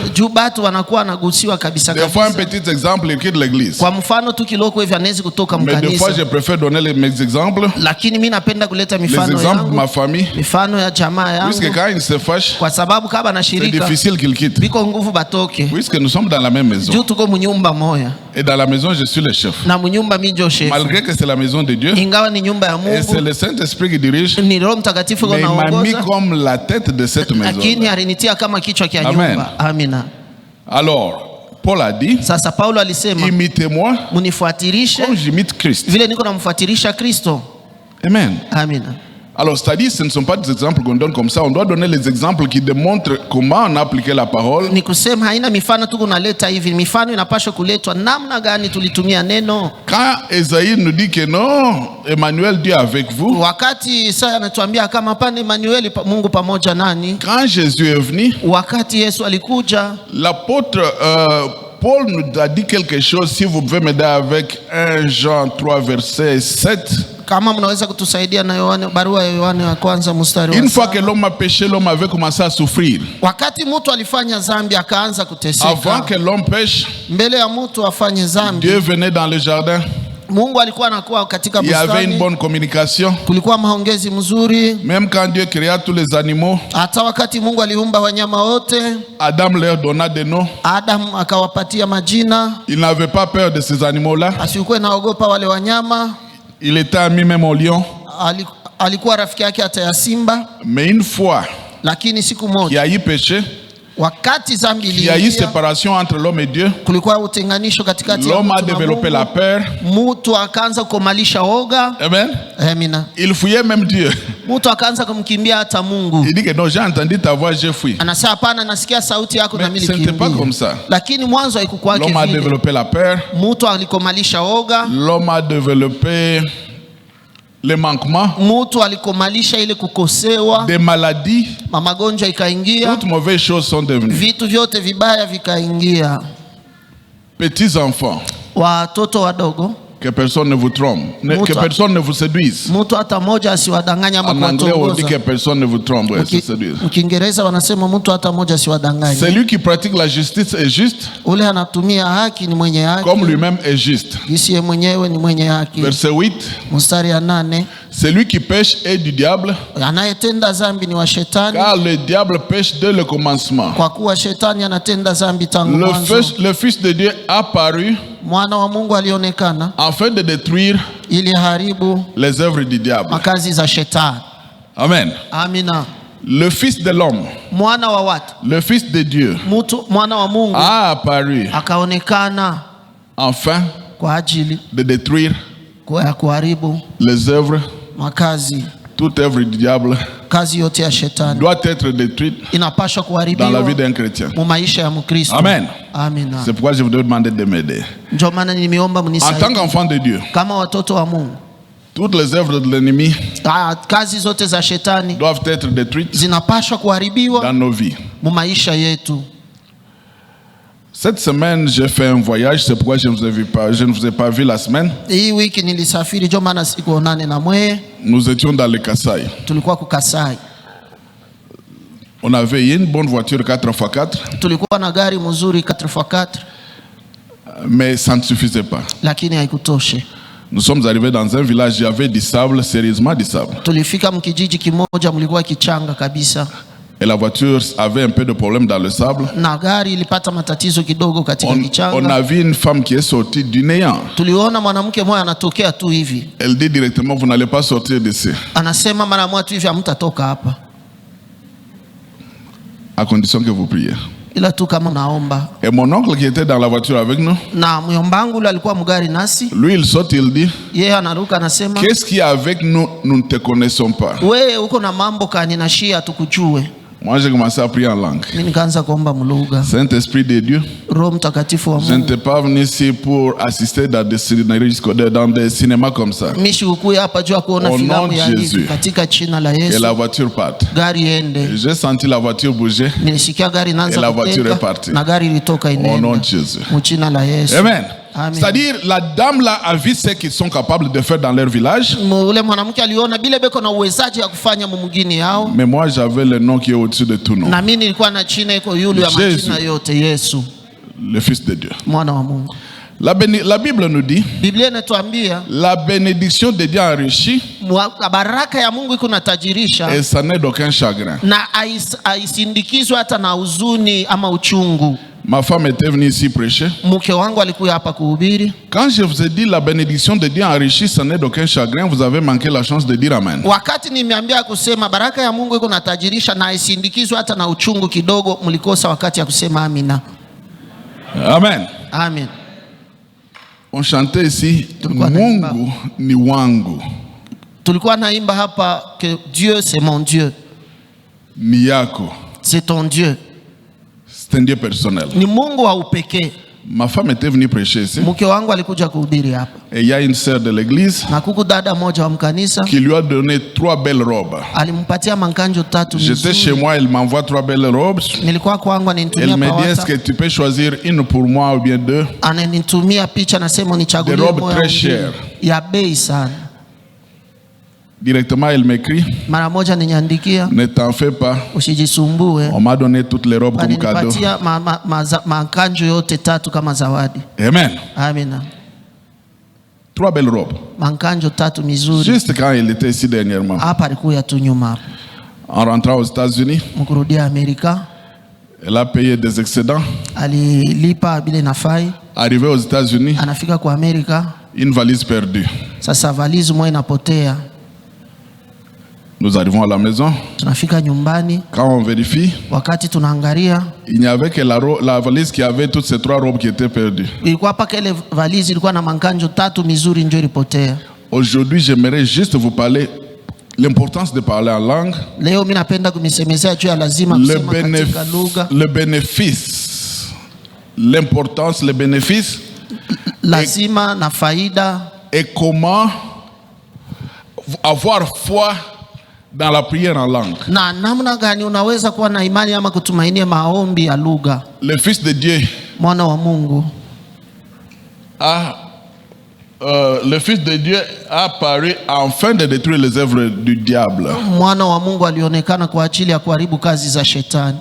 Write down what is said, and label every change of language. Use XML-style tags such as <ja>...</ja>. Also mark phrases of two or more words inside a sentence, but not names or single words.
<sw>Juu batu wanakuwa wanagusiwa kabisa</sw> <fr>Des fois, un</fr> <sw>kabisa.</sw> <fr>petit exemple écrit de l'église.</fr> <sw>Kwa mfano tu kiloko hivi anawezi kutoka</sw> <fr>Mais des fois,</fr> <sw>mkanisa.</sw> <fr>je préfère donner mes exemples,</fr> <sw>Lakini mimi napenda kuleta</sw> <fr>les</fr> <sw>mifano</sw> <fr>exemples de</fr> <sw>yangu.</sw> <fr>ma famille,</fr> <sw>Mifano ya jamaa</sw> <fr>puisque</fr> <sw>yangu.</sw> <fr>quand ils se fâchent,</fr> <sw>Kwa sababu kama na</sw> <fr>c'est</fr> <sw>shirika</sw> <fr>difficile qu'ils quittent.</fr> <sw>biko nguvu batoke.</sw> <fr>Puisque nous sommes dans la même maison.</fr> <sw>Juu tuko munyumba moya.</sw> <fr>Et dans la maison, je suis le chef.</fr> <sw>Na munyumba mimi ndio chef.</sw> <fr>Malgré que c'est la maison de Dieu,</fr> <sw>Ingawa ni nyumba ya</sw> <fr>et c'est</fr> <sw>Mungu,</sw> <fr>le Saint-Esprit qui dirige,</fr> <sw>ni Roho Mtakatifu</sw> <fr>mais il m'a mis</fr> <sw>anaongoza.</sw> <fr>comme la tête de cette maison.</fr> <sw>Lakini alinitia kama kichwa kia</sw> <fr>Amen.</fr> <sw>nyumba. Amina.</sw> <fr>Alors, Paul a dit,</fr> <sw>Sasa Paulo alisema</sw> <fr>imitez-moi</fr> <sw>munifuatirishe</sw> <fr>comme j'imite Christ.</fr> <sw>vile niko namfuatirisha Kristo.</sw> <fr>Amen.</fr> <sw>Amina.</sw> <fr>Alors, c'est-à-dire, ce ne sont pas des exemples qu'on donne comme ça. On doit donner les exemples qui démontrent comment on a appliqué la parole.</fr> <sw>Ni kusema haina mifano tu kunaleta hivi, mifano inapaswa kuletwa namna gani tulitumia neno.</sw> <fr>Quand Esaïe nous dit que non, Emmanuel, Dieu est avec vous.</fr> <sw>Wakati Isaya anatuambia kama hapana, Emmanuel, Mungu pamoja nani.</sw> <fr>Quand Jésus est venu,</fr> <sw>Wakati Yesu alikuja,</sw> <fr>l'apôtre Paul nous a dit quelque chose. Si vous pouvez m'aider avec 1 Jean 3, verset 7.</fr> <sw>kama mnaweza kutusaidia na Yohane, barua ya Yohane wa kwanza mstari wa</sw> <fr>Une fois que</fr> <sw>7.</sw> <fr>l'homme a péché, l'homme avait commencé à souffrir.</fr> <sw>Wakati mtu alifanya dhambi akaanza</sw> <fr>Avant</fr> <sw>kuteseka.</sw> <fr>que l'homme pêche,</fr> <sw>Mbele ya mtu afanye dhambi,</sw> <fr>Dieu venait dans le jardin.</fr> <sw>Mungu alikuwa anakuwa katika</sw> <fr>Il y avait une</fr> <sw>bustani.</sw> <fr>bonne communication.</fr> <sw>Kulikuwa maongezi mzuri.</sw> <fr>Même quand Dieu créa tous les animaux,</fr> <sw>Hata wakati Mungu aliumba wanyama wote,</sw> <fr>Adam leur donna des noms.</fr> <sw>Adam akawapatia majina.</sw> <fr>Il n'avait pas peur de ces animaux-là.</fr> <sw>Asikuwe naogopa wale wanyama.</sw> <fr>Il était ami même au lion.</fr> <sw>Alikuwa rafiki yake hata ya simba.</sw> <fr>Mais une fois</fr> <sw>Lakini siku</sw> <fr>qu'il</fr> <sw>moja</sw> <fr>y a eu péché,</fr> <sw>wakati dhambi</sw> <fr>il y a eu</fr> <sw>iliingia,</sw> <fr>séparation entre l'homme et Dieu,</fr> <sw>kulikuwa utenganisho katikati ya</sw> <fr>l'homme a</fr> <sw>mtu na</sw> <fr>développé la</fr> <sw>Mungu.</sw> <fr>peur.</fr> <sw>Mtu akaanza kukomalisha oga.</sw> <fr>Amen.</fr> <sw>Amina.</sw> <fr>Il fouillait même Dieu.</fr> <sw>Mtu akaanza kumkimbia hata Mungu.</sw> <fr>Il dit que non, j'ai entendu ta voix, j'ai fui.</fr> <sw>Anasema hapana, nasikia sauti yako na</sw> <fr>Mais</fr> <sw>mimi</sw> <fr>ce n'était pas comme</fr> <sw>nikimbia.</sw> <fr>ça.</fr> <sw>Lakini mwanzo haikuwa</sw> <fr>L'homme a</fr> <sw>vile.</sw> <fr>développé la peur.</fr> <sw>Mtu alikomalisha oga.</sw> <fr>L'homme a développé les manquements,</fr> <sw>Mtu alikomalisha ile kukosewa.</sw> <fr>des maladies.</fr> <sw>Magonjwa ikaingia.</sw> <fr>Toutes mauvaises choses sont devenues.</fr> <sw>Vitu vyote vibaya vikaingia.</sw> <fr>Petits enfants,</fr> <sw>Watoto wadogo,</sw> <fr>que personne ne vous trompe, que personne ne vous séduise.</fr> <sw>mtu hata moja asiwadanganya ama</sw> <fr>En anglais, on dit que</fr> <sw>kuwatongoza.</sw> <fr>personne ne vous trompe, ouais, se séduise.</fr> <sw>Mkiingereza wanasema mtu hata moja asiwadanganye.</sw> <fr>Celui qui pratique la justice est juste,</fr> <sw>Ule anatumia haki ni mwenye haki.</sw> <fr>comme lui-même est juste.</fr> <sw>Gisi ye mwenyewe ni mwenye haki.</sw> <fr>Verset 8.</fr> <sw>Mstari ya 8.</sw> <fr>Celui qui pêche est du diable,</fr> <sw>Anayetenda dhambi ni wa shetani,</sw> <fr>car le diable pêche dès le commencement.</fr> <sw>kwa kuwa shetani anatenda dhambi tangu mwanzo.</sw> <fr>Le Fils de Dieu a apparu</fr> <sw>Mwana wa Mungu alionekana</sw> <fr>afin de détruire</fr> <sw>ili haribu</sw> <fr>les œuvres du diable.</fr> <sw>makazi za shetani.</sw> <fr>Amen.</fr> <sw>Amina.</sw> <fr>Le Fils de l'homme,</fr> <sw>Mwana wa watu,</sw> <fr>le Fils de Dieu,</fr> <sw>mwana wa Mungu</sw> <fr>a apparu</fr> <sw>akaonekana</sw> <fr>afin</fr> <sw>kwa ajili</sw> <fr>de détruire</fr> <sw>ya kuharibu</sw> <fr>les œuvres.</fr> <sw>makazi.</sw> <fr>Toute œuvre du diable</fr> <sw>Kazi yote ya shetani</sw> <fr>doit être détruite</fr> <sw>inapaswa</sw> <fr>dans la vie</fr> <sw>kuharibiwa</sw> <fr>d'un chrétien.</fr> <sw>mu maisha ya Mkristo.</sw> <fr>Amen.</fr> <sw>Amina.</sw> <fr>C'est pourquoi je vous demande de m'aider.</fr> <sw>Ndio maana nimeomba</sw> <fr>En tant</fr> <sw>mnisaidie</sw> <fr>qu'enfant de Dieu,</fr> <sw>kama watoto wa Mungu.</sw> <fr>toutes les œuvres de l'ennemi</fr> <sw>Kazi zote za shetani</sw> <fr>doivent être détruites</fr> <sw>zinapaswa kuharibiwa</sw> <fr>dans nos vies.</fr> <sw>mu maisha yetu.</sw> <fr>Cette semaine, j'ai fait un voyage, c'est pourquoi je ne vous ai pas vu la semaine.</fr> <sw>Hii wiki nilisafiri jo maana sikuonane na mwe.</sw> <fr>Nous étions dans le Kasaï.</fr> <sw>Tulikuwa ku Kasai.</sw> <fr>On avait une bonne voiture 4x4.</fr> <sw>Tulikuwa na gari mzuri 4x4.</sw> <fr>Mais ça ne suffisait pas.</fr> <sw>Lakini haikutoshe.</sw> <fr>Nous sommes arrivés dans un village, il y avait du sable, sérieusement du sable.</fr> <sw>Tulifika mkijiji kimoja mlikuwa kichanga kabisa.</sw> <fr>Et la voiture avait un peu de problème dans le sable.</fr> <sw>Na gari ilipata matatizo kidogo katika kichanga.</sw> <fr>On a vu une femme qui est sortie du néant.</fr> <sw>Tuliona mwanamke mmoja anatokea tu hivi.</sw> <fr>Elle dit directement, vous n'allez pas sortir d'ici.</fr> <sw>Anasema mara moja tu hivi hamtatoka hapa.</sw> <fr>À condition que vous priez.</fr> <sw>Ila tu kama naomba.</sw> <fr>Et mon oncle qui était dans la voiture avec nous.</fr> <sw>Na myombangu alikuwa mgari nasi.</sw> <fr>Lui il saute, il dit.</fr> <sw>Yeye anaruka anasema.</sw> <fr>Qu'est-ce qui est avec nous, nous ne te connaissons pas.</fr> <sw>Wewe uko na mambo kani na shia tukujue.</sw> <fr>Moi j'ai commencé à prier en langue.</fr> <sw>Mimi nikaanza kuomba mlugha.</sw> <fr>Saint-Esprit de Dieu.</fr> <sw>Roho Mtakatifu wa</sw> <fr>Je</fr> <sw>Mungu.</sw> <fr>n'étais pas venu ici pour assister dans des cinémas comme ça.</fr> <sw>Mimi sikukuja hapa juu kuona filamu ya hivi katika jina la Yesu.</sw> <fr>Et la voiture part.</fr> <sw>Gari ende.</sw> <fr>J'ai senti la voiture bouger.</fr> <sw>Nilisikia gari inaanza</sw> <fr>Et la voiture est partie.</fr> <sw>Na gari ilitoka inaenda.</sw> <fr>Au nom de Jésus.</fr> <sw>Mjina la Yesu.</sw> <fr>Amen.</fr> <sw>Amen.</sw> <fr>C'est-à-dire la dame là a vu ce qu'ils sont capables de faire dans leur village.</fr> <sw>Ule mwanamke aliona bile beko na uwezaji ya kufanya mumugini yao.</sw> <fr>Mais moi j'avais le nom qui est au-dessus de tout nom.</fr> <sw>Na mimi nilikuwa na china iko yule ya majina yote, Yesu.</sw> <fr>Le Fils de Dieu.</fr> <sw>Mwana wa Mungu.</sw> <fr>La Bible nous dit,</fr> <sw>Biblia inatuambia</sw> <fr>la bénédiction de Dieu enrichit</fr> <sw>baraka ya Mungu iko natajirisha</sw> <fr>et ça n'est d'aucun chagrin.</fr> <sw>Na aisindikizwe hata na huzuni ama uchungu.</sw> <fr>Ma femme était venue ici prêcher.</fr> <sw>Mke wangu alikuja hapa kuhubiri.</sw> <fr>Quand je vous ai dit la bénédiction de Dieu enrichit, ça n'est d'aucun chagrin, vous avez manqué la chance de dire amen.</fr> <sw>Wakati nimeambia kusema baraka ya Mungu iko natajirisha na aisindikizwe hata na uchungu kidogo, mlikosa wakati ya kusema amina.</sw> <fr>Amen.</fr> <sw>Amen.</sw> <fr>On chantait ici,</fr> <sw>Mungu ni wangu. Tulikuwa naimba hapa</sw> <fr>que Dieu c'est mon Dieu.</fr> <sw>Ni yako.</sw> <fr>C'est ton Dieu. C'est un Dieu personnel.</fr> <sw>Ni Mungu wa upekee.</sw> <fr>Ma femme était venue prêcher ici.</fr> <sw>Mke wangu alikuja kuhubiri hapa.</sw> <fr>Et il y a une sœur de l'église</fr> <sw>Na kuku dada moja wa mkanisa</sw> <fr>qui lui a donné 3 belles robes.</fr> <sw>Alimpatia mankanjo 3 nzuri.</sw> <fr>J'étais chez moi, il m'envoie 3 belles robes.</fr> <sw>Nilikuwa kwangu</sw> <fr>Elle me dit, est-ce que tu peux choisir une pour moi ou bien 2?</fr> <sw>Ananitumia picha nasema nichagulie</sw> <fr>Des robes très chères.</fr> <sw>Ya bei sana.</sw> <fr>Directement, elle m'écrit,</fr> <sw>mara moja niandikia,</sw> <fr>ne t'en fais pas.</fr> <sw>Usijisumbue.</sw> <fr>On m'a donné toutes les robes comme cadeau.</fr> <sw>Nipatia mankanjo yote 3 kama zawadi.</sw> <fr>Amen.</fr> <sw>Amina.</sw> <fr>3 belles robes.</fr> <sw>Mankanjo 3 mizuri.</sw> <fr>Juste quand il était ici dernièrement.</fr> <sw>Hapa alikuja tu nyuma.</sw> <fr>En rentrant aux États-Unis,</fr> <sw>mkurudia Amerika,</sw> <fr>elle a payé des excédents.</fr> <sw>Alilipa bile nafai.</sw> <fr>Arrivé aux États-Unis,</fr> <sw>anafika kwa Amerika,</sw> <fr>une valise perdue.</fr> <sw>Sasa valise moja inapotea.</sw> <fr>Nous arrivons à la maison.</fr> <sw>Tunafika nyumbani.</sw> <fr>Quand on vérifie,</fr> <sw>wakati tunaangalia,</sw> <fr>il n'y avait que la valise qui avait toutes ces 3 robes qui étaient perdues.</fr> <sw>Ilikuwa hapa kile valise ilikuwa na mankanjo 3 mizuri ndio ilipotea.</sw> <fr>Aujourd'hui, j'aimerais juste vous parler l'importance de parler en langue.</fr> <sw>Leo mimi napenda kumisemezea juu ya lazima kusema katika lugha.</sw> <fr>Le bénéfice, l'importance, le bénéfice,</fr> <sw>lazima na faida,</sw> <fr>et comment avoir foi dans la prière en langue.</fr> <sw>Na namna gani unaweza kuwa na imani ama kutumainia maombi ya lugha.</sw> <fr>Le Fils de Dieu,</fr> <sw>mwana wa Mungu,</sw> <fr>le Fils de Dieu a apparu afin de détruire les œuvres du diable.</fr> <sw>Mwana wa Mungu alionekana kwa ajili ya kuharibu kazi za shetani.</sw>